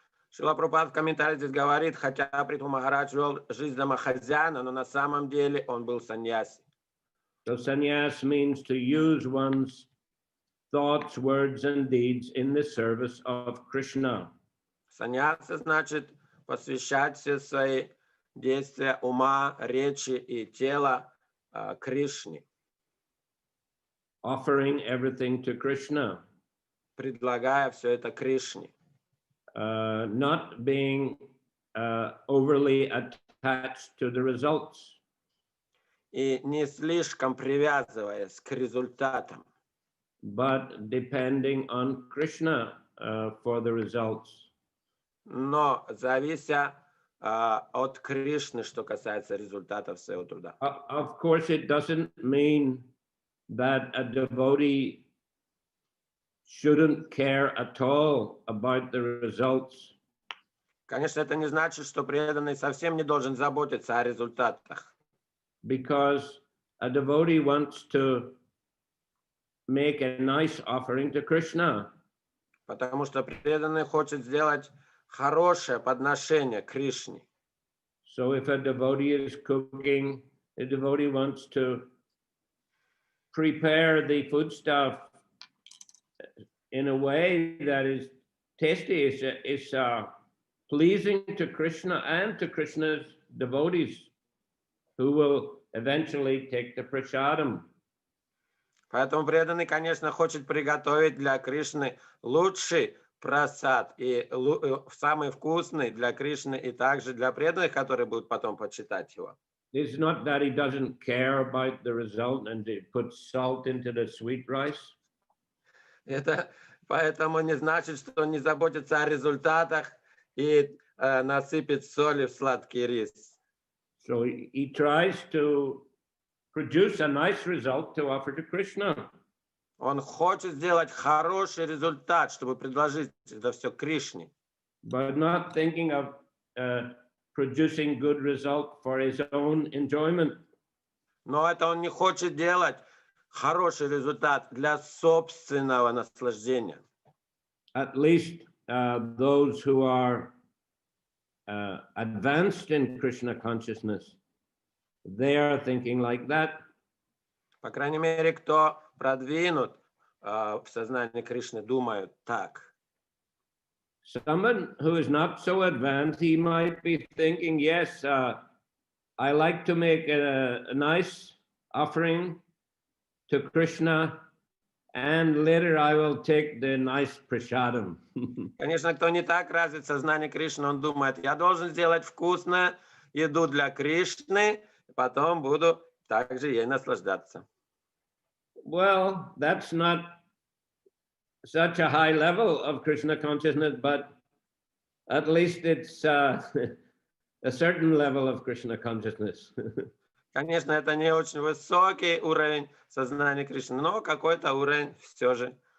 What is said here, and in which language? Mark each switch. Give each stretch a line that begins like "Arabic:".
Russian: Шрила Прабхупада в комментарии здесь говорит, хотя Притху Махарадж вел жизнь домохозяина, но на самом деле он был саньяси.
English: So sannyas means to use one's thoughts, words, and deeds in the service of Krishna.
Russian: Саньяса значит посвящать все свои действия ума, речи и тела Кришне.
English: Offering everything to Krishna.
Russian: Предлагая все это Кришне.
English: Not being overly attached to the results.
Russian: И не слишком привязываясь к результатам.
English: But depending on Krishna for the results.
Russian: Но завися от Кришны, что касается результатов своего труда.
English: Of course, it doesn't mean that a devotee shouldn't care at all about the results.
Russian: Конечно, это не значит, что преданный совсем не должен заботиться о результатах.
English: Because a devotee wants to make a nice offering to Krishna.
Russian: Потому что преданный хочет сделать хорошее подношение Кришне.
English: So if a devotee is cooking, a devotee wants to prepare the foodstuff in a way that is tasty, is pleasing to Krishna and to Krishna's devotees, who will eventually take the prasadam.
Russian: Поэтому преданный, конечно, хочет приготовить для Кришны лучший прасад и самый вкусный для Кришны и также для преданных, которые будут потом почитать его.
English: It's not that he doesn't care about the result and he puts salt into the sweet rice.
Russian: Это поэтому не значит, что он не заботится о результатах и насыпет соли в сладкий рис.
English: So he tries to produce a nice result to offer to Krishna.
Russian: Он хочет сделать хороший результат, чтобы предложить это все Кришне.
English: But not thinking of producing good result for his own enjoyment.
Russian: Но это он не хочет делать хороший результат для собственного наслаждения.
English: At least those who are advanced in Krishna consciousness, they are thinking like that.
Russian: По крайней мере, кто продвинут в сознании Кришны, думают так.
English: Someone who is not so advanced, he might be thinking, yes, I like to make a nice offering to Krishna, and later I will take the nice prasadam.
Russian: Конечно, кто не так развит сознание Кришны, он думает, я должен сделать вкусную еду для Кришны, потом буду также ей наслаждаться.
English: Well, that's not such a high level of Krishna consciousness, but at least it's a certain level of Krishna consciousness.
Russian: Конечно, это не очень высокий уровень сознания Кришны, но какой-то уровень все же.